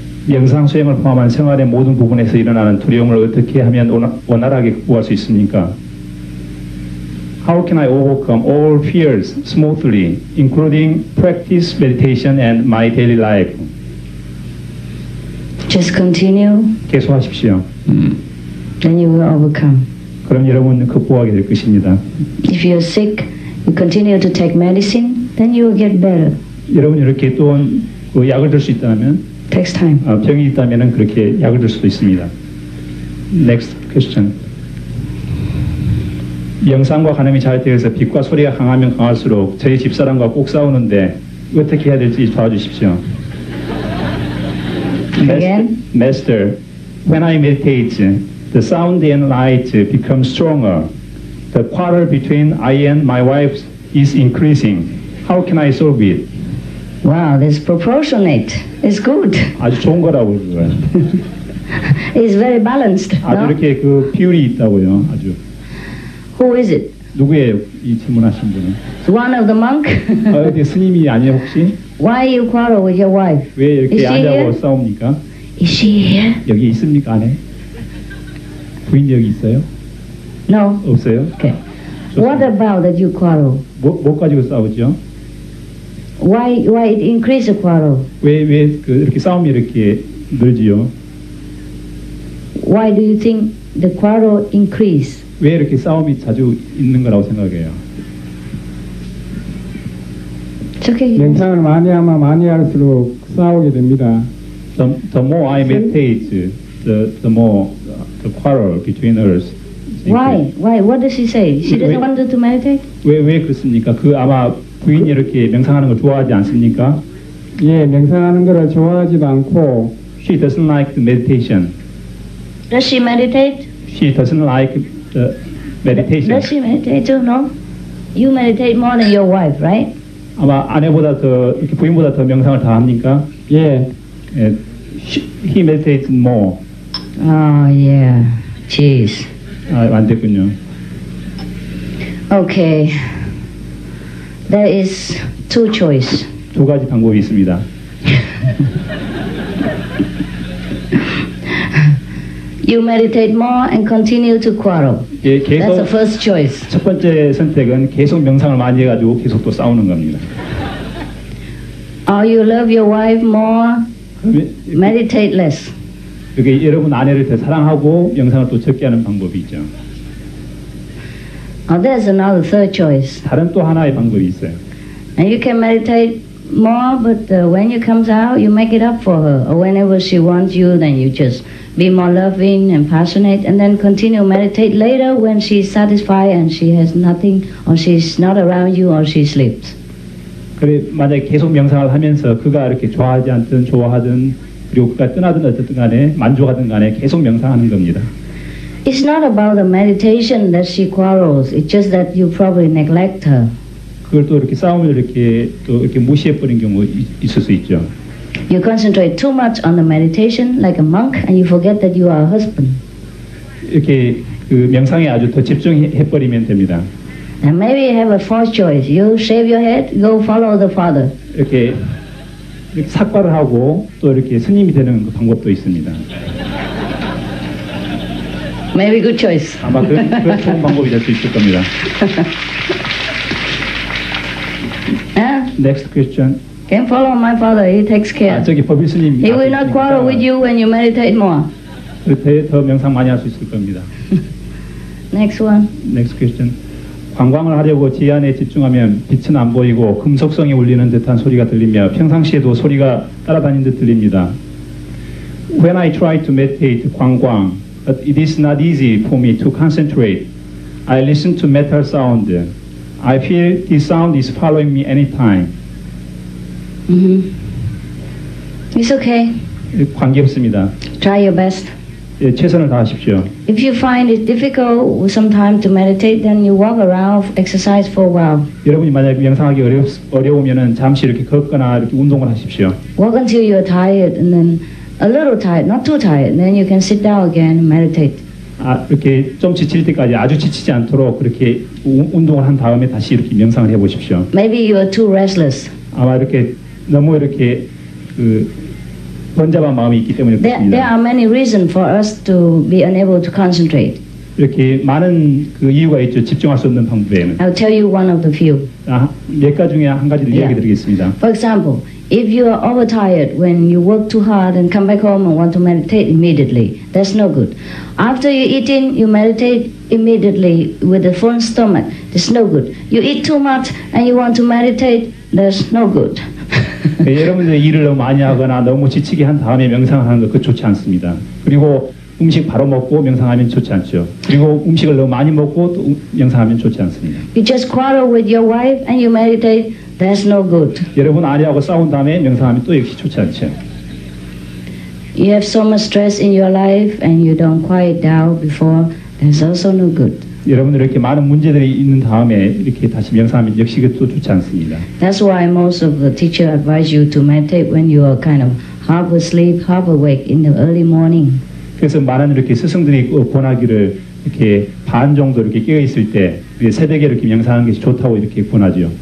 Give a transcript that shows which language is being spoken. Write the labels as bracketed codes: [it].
[ko] 영상 수행을 포함한 생활의 모든 부분에서 일어나는 두려움을 어떻게 하면 원활하게 극복할 수 있습니까? [en] How can I overcome all fears smoothly, including practice meditation and my daily life? Just continue. [ko] 계속하십시오. [en] Then you will overcome. [ko] 그럼 여러분은 극복하게 될 것입니다. [en] If you're sick, you continue to take medicine, then you will get better. [ko] 여러분 이렇게 또 그 약을 들 수 있다면 [en] Takes time. [ko] 병이 있다면 그렇게 약을 들 수도 있습니다. [en] Next question. [ko] 영상과 간음이 잘 되어서 빛과 소리가 강하면 강할수록 저희 집사람과 꼭 싸우는데 어떻게 해야 될지 도와주십시오. [en] Again? Master, when I meditate, the sound and light become stronger. The quarrel between I and my wife is increasing. How can I solve it? Wow, that's proportionate. It's good. [ko] 아주 좋은 거라고 그거요. [en] It's very balanced. [ko] 아주 [en] No? [ko] 이렇게 그 비율이 있다고요. 아주. [en] Who is it? [ko] 누구예요? 이 질문하신 분은? [en] One of the monk? [ko] 어디 스님이 아니에요 혹시? [en] Why you quarrel with your wife? [ko] 왜 [en] Is [ko] 이렇게 [en] she [ko] 앉아고 [en] here? [ko] 싸웁니까? [en] Is she here? [ko] 여기 있습니까 안에? 부인 여기 있어요? [en] No. [ko] 없어요? [en] Okay. What about that you quarrel? [ko] 뭐 가지고 싸우죠? [en] Why it increase the quarrel? [ko] 왜 그 이렇게 싸움이 이렇게 늘지요? [en] Why do you think the quarrel increase? [ko] 왜 이렇게 싸움이 자주 있는 거라고 생각해요? [en] It's okay. [ko] 명상을 많이 하면 많이 할수록 싸우게 됩니다. [en] The more I meditate, the more the quarrel between us. Why? What does she say? She doesn't want to meditate? [ko] 왜 그렇습니까? 그 아마 부인이 이렇게 명상하는 걸 좋아하지 않습니까? 예, 명상하는 것을 좋아하지도 않고 [en] She doesn't like the meditation. Does she meditate? She doesn't like the meditation. Does she meditate too? No? You meditate more than your wife, right? [ko] 아마 아내보다 더 이렇게 부인보다 더 명상을 다 합니까? 예, [en] He meditates more. Oh, yeah. Jeez. [ko] 안 됐군요. [en] Okay. There is two choice. [ko] 두 가지 방법이 있습니다. [en] You meditate more and continue to quarrel. [ko] 예, [en] That's the [ko] 계속 [en] first choice. [ko] 첫 번째 선택은 계속 명상을 많이 해가지고 계속 또 싸우는 겁니다. [en] Or you love your wife more, meditate less. [ko] 그게 여러분 아내를 더 사랑하고 명상을 또 적게 하는 방법이 있죠. [en] Or there's another third choice. [ko] 다른 또 하나의 방법이 있어요. [en] And you can meditate more, but when you comes out, you make it up for her. Or whenever she wants you, then you just be more loving and passionate, and then continue meditate later when she's satisfied and she has nothing, or she's not around you, or she sleeps. [ko] 그래 만약에 계속 명상을 하면서 그가 이렇게 좋아하지 않든 좋아하든 그리고 그가 떠나든 어쨌든 간에 만족하든 간에 계속 명상하는 겁니다. [en] It's not about the meditation that she quarrels. It's just that you probably neglect her. [ko] 그걸 또 이렇게 싸움을 이렇게 또 이렇게 무시해 버린 경우 있을 수 있죠. [en] You concentrate too much on the meditation like a monk and you forget that you are a husband. [ko] 이렇게 그 명상에 아주 더 집중해 버리면 됩니다. [en] And maybe you have a fourth choice. You shave your head, go follow the father. [ko] 이렇게 삭발을 하고 또 이렇게 스님이 되는 그 방법도 있습니다. [en] Maybe good choice. [ko] 아마 그 좋은 방법이 될 수 있을 겁니다. [en] Next question. Can follow my father. He takes care. [ko] 저기 법일 스님. [en] He will not quarrel with you when you meditate more. [ko] 더 명상 많이 할 수 있을 겁니다. [en] Next one. Next question. [ko] 관광을 하려고 제안에 집중하면 빛은 안 보이고 금속성이 울리는 듯한 소리가 들리며 평상시에도 소리가 따라다니는 듯 들립니다. [en] When I try to meditate 관광, but it is not easy for me to concentrate. I listen to metal sound. I feel this sound is following me anytime. It's okay. [ko] 관계없습니다. [en] Try your best. [ko] 최선을 다하십시오. [en] If you find it difficult sometime to meditate, then you walk around, exercise for a while. [ko] 여러분이 만약 명상하기 어려우면은 잠시 이렇게 걷거나 이렇게 운동을 하십시오. [en] Walk until you're tired, and then a little tired, not too tired. Then you can sit down again and meditate. [ko] 이렇게 좀 지칠 때까지 아주 지치지 않도록 그렇게 운동을 한 다음에 다시 이렇게 명상을 해보십시오. [en] Maybe you are too restless. [ko] 아마 이렇게 너무 이렇게 번잡한 마음이 있기 때문에 [en] There [ko] 그렇습니다. [en] are many reasons for us to be unable to concentrate. [ko] 이렇게 많은 그 이유가 있죠. 집중할 수 없는 방법에는. [en] I'll tell you one of the few. [ko] 몇 가지 중에 한 가지를 이야기 드리겠습니다. [en] For example, if you are overtired when you work too hard and come back home and want to meditate immediately, that's no good. After you eating, you meditate immediately with a full stomach. That's no good. You eat too much and you want to meditate, that's no good. [ko] 여러분들 일을 너무 많이 하거나 너무 지치게 한 다음에 명상하는 거 그거 좋지 않습니다. 그리고 음식 바로 먹고 명상하면 좋지 않죠. 그리고 음식을 너무 많이 먹고 또 명상하면 좋지 않습니다. [en] You just quarrel with your wife and you meditate, that's no good. [ko] 여러분 아내하고 싸운 다음에 명상하면 또 역시 좋지 않죠. [en] You have so much stress in your life and you don't quiet down before, that's also no good. [ko] 여러분들 이렇게 많은 문제들이 있는 다음에 이렇게 다시 명상하면 역시 그것도 좋지 않습니다. [en] That's why most of the teacher advise you to meditate when you are kind of half asleep, half awake in the early morning. [ko] 그래서 많은 이렇게 스승들이 권하기를 이렇게 반 정도 이렇게 깨어 있을 때 새벽에 이렇게 명상하는 것이 좋다고 이렇게 권하죠.